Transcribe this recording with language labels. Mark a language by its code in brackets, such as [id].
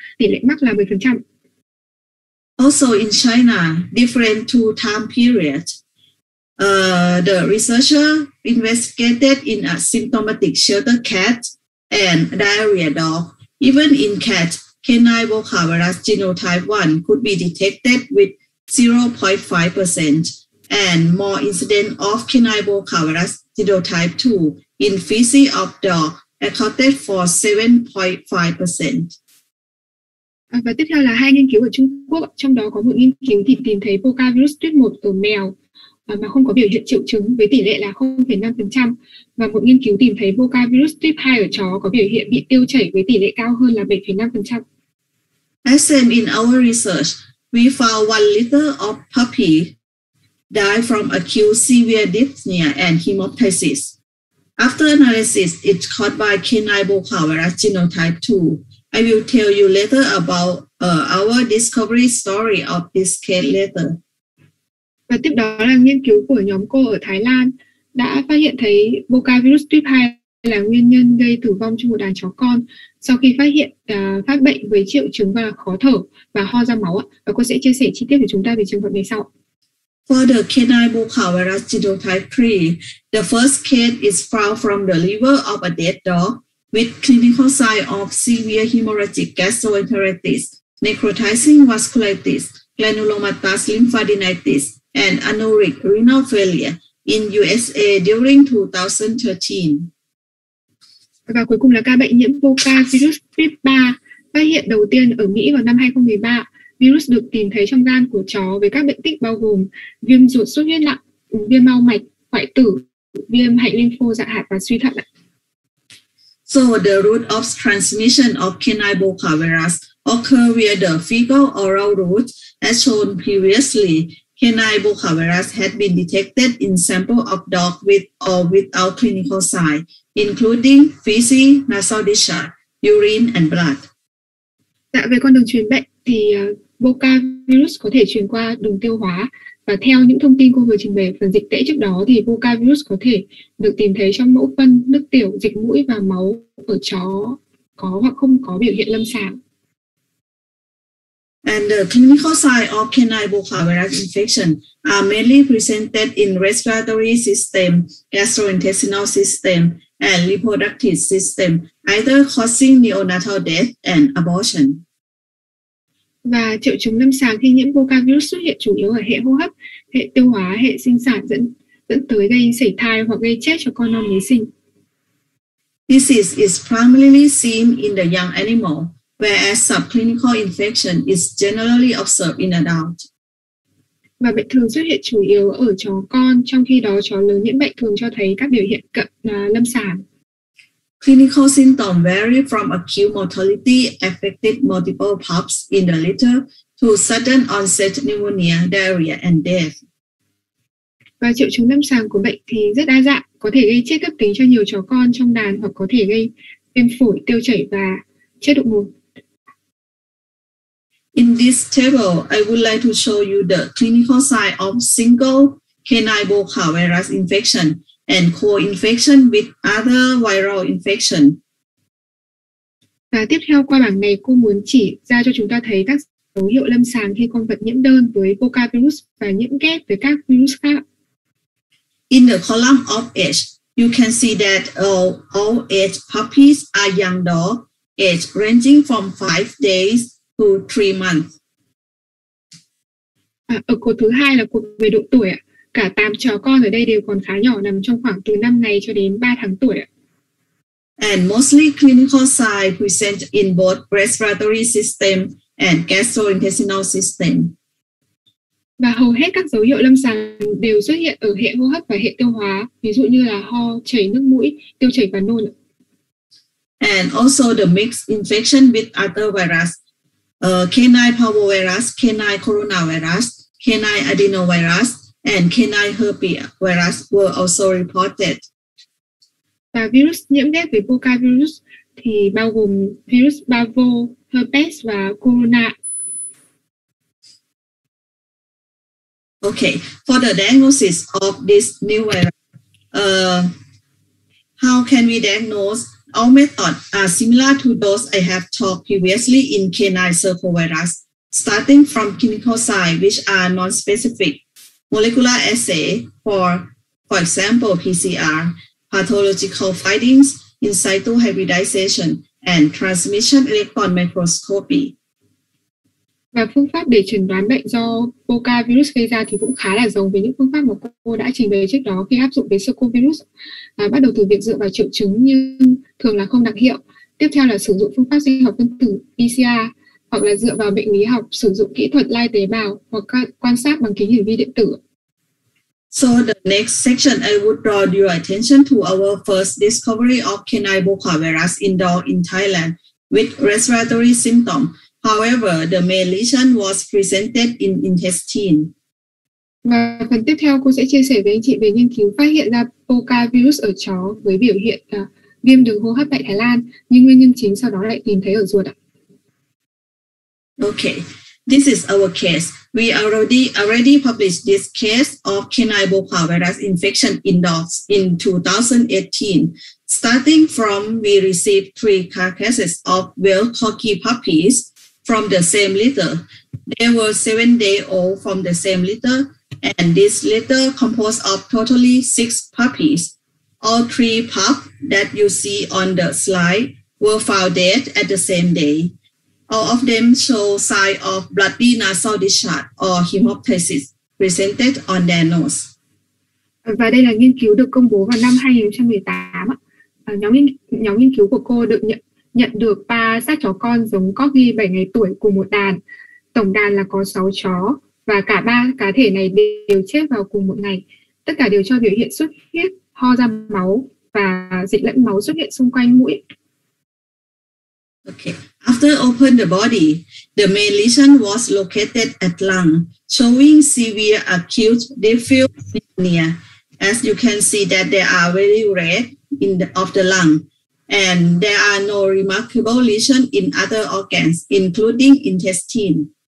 [vi] Tỷ lệ mắc là 10%. [en] Also in China, different two time periods, the researcher investigated in a symptomatic shelter cat and diarrhea dog. Even in cats, canine Boca virus genotype 1 could be detected with 0.5% and more incident of canine Boca virus genotype 2 in feces of dog accounted for 7.5%. [vi] Và tiếp theo là hai nghiên cứu ở Trung Quốc. Trong đó có một nghiên cứu thì tìm thấy Boca virus tuyết 1 ở mèo mà không có biểu hiện triệu chứng với tỷ lệ là 0,5%. Và một nghiên cứu tìm thấy Boca virus tuyết 2 ở chó có biểu hiện bị tiêu chảy với tỷ lệ cao hơn là 7,5%. [en] As same in our research, we found 1 liter of puppy died from acute severe dyspnea and hemoptysis. After analysis, it's caused by canine Boca virus genotype 2. I will tell you later about our discovery story of this case later. [vi] Và tiếp đó là nghiên cứu của nhóm cô ở Thái Lan đã phát hiện thấy Boca virus tuyếp 2 là nguyên nhân gây tử vong trong một đàn chó con sau khi phát hiện phát bệnh với triệu chứng và khó thở và ho ra máu. Và cô sẽ chia sẻ chi tiết với chúng ta về trường hợp này sau. [en] For the canine Boca virus genotype 3, the first case is found from the liver of a dead dog with clinical signs of severe hemorrhagic gastroenteritis, necrotizing vasculitis, granulomatous lymphadenitis, and anuric renal failure in USA during 2013. [vi] Và cuối cùng là ca bệnh nhiễm Boca virus tuyếp 3 phát hiện đầu tiên ở Mỹ vào năm 2013. Virus được tìm thấy trong gan của chó với các bệnh tích bao gồm viêm ruột xuất huyết nặng, viêm mao mạch, hoại tử, viêm hạch lympho dạ hạt và suy thận. [en] So the route of transmission of canine Boca virus occur via the fecal oral route as shown previously. Canine Boca virus had been detected in sample of dogs with or without clinical signs, including feces, nasal discharge, urine, and blood. [vi] Dạ, về con đường truyền bệnh thì Boca virus có thể truyền qua đường tiêu hóa, và theo những thông tin cô vừa trình bày phần dịch tễ trước đó thì Boca virus có thể được tìm thấy trong mẫu phân, nước tiểu, dịch mũi và máu ở chó có hoặc không có biểu hiện lâm sàng. [en] And the clinical signs of canine Boca virus infection are mainly presented in respiratory system, gastrointestinal system, and reproductive system, either causing neonatal death and abortion. [vi] Và triệu chứng lâm sàng khi nhiễm Boca virus xuất hiện chủ yếu ở hệ hô hấp, hệ tiêu hóa, hệ sinh sản dẫn tới gây sảy thai hoặc gây chết cho con non mới sinh. [en] Disease is primarily seen in the young animal, whereas subclinical infection is generally observed in adults. [vi] Và bệnh thường xuất hiện chủ yếu ở chó con, trong khi đó chó lớn nhiễm bệnh thường cho thấy các biểu hiện cận lâm sàng. [en] Clinical symptoms vary from acute mortality affected multiple pups in the litter to sudden onset pneumonia, diarrhea, and death. [vi] Và triệu chứng lâm sàng của bệnh thì rất đa dạng, có thể gây chết cấp tính cho nhiều chó con trong đàn hoặc có thể gây viêm phổi, tiêu chảy và chết đột ngột. [en] In this table, I would like to show you the clinical sign of single canine Boca virus infection and co-infection with other viral infection. [vi] Và tiếp theo qua bảng này, cô muốn chỉ ra cho chúng ta thấy các dấu hiệu lâm sàng khi con vật nhiễm đơn với Boca virus và nhiễm ghép với các virus khác. [en] In the column of age, you can see that all age puppies are young dogs, age ranging from 5 days to 3 months. [vi] Ở cột thứ hai là cột về độ tuổi. Cả 8 chó con ở đây đều còn khá nhỏ, nằm trong khoảng từ 5 ngày cho đến 3 tháng tuổi. [en] And mostly clinical signs present in both respiratory system and gastrointestinal system. [vi] Và hầu hết các dấu hiệu lâm sàng đều xuất hiện ở hệ hô hấp và hệ tiêu hóa, ví dụ như là ho, chảy nước mũi, tiêu chảy và nôn. [en] And also the mixed infection with other virus, canine parvovirus, canine coronavirus, canine adenovirus, and canine herpes virus were also reported. [vi] Và virus nhiễm ghép với Boca virus thì bao gồm virus parvo, herpes và corona. [en] Okay, for the diagnosis of this new virus, how can we diagnose? Our methods are similar to those I have talked previously in canine circovirus, starting from clinical signs which are non-specific, molecular assay for example, PCR, pathological findings, in situ hybridization, and transmission electron microscopy. [vi] Và phương pháp để chẩn đoán bệnh do Boca virus gây ra thì cũng khá là giống với những phương pháp mà cô đã trình bày trước đó khi áp dụng với Circovirus. Bắt đầu từ việc dựa vào triệu chứng nhưng thường là không đặc hiệu. Tiếp theo là sử dụng phương pháp sinh học phân tử PCR, hoặc là dựa vào bệnh lý học sử dụng kỹ thuật lai tế bào hoặc quan sát bằng kính hiển vi điện tử. [en] So the next section, I would draw your attention to our first discovery of canine Boca virus in dog in Thailand with respiratory symptoms. However, the main lesion was presented in intestine. [vi] Và phần tiếp theo cô sẽ chia sẻ với anh chị về nghiên cứu phát hiện ra Boca virus ở chó với biểu hiện viêm đường hô hấp tại Thái Lan, nhưng nguyên nhân chính sau đó lại tìm thấy ở ruột ạ. [en] Okay, this is our case. We already published this case of canine Boca virus infection in dogs in 2018. Starting from, we received 3 carcasses of well corky puppies from the same litter. They were 7-day-old from the same litter, and this litter composed of totally 6 puppies. All 3 pups that you see on the slide were found dead at the same day. All of them show signs of bloody nasal discharge or hemoptysis presented on their nose. [vi] Và đây là nghiên cứu được công bố vào năm 2018. Nhóm nghiên cứu của cô được nhận được 3 xác chó con giống corgi 7 ngày tuổi cùng một đàn. Tổng đàn là có 6 chó và cả 3 cá thể này đều chết vào cùng một ngày. Tất cả đều cho biểu hiện xuất huyết, ho ra máu và dịch lẫn máu xuất hiện xung quanh mũi. Okay. [en] After open the body, the main lesion was located at lung, showing severe acute diffuse pneumonia. As you can see that they are very red of the lung, and there are no remarkable lesion in other organs, including intestine.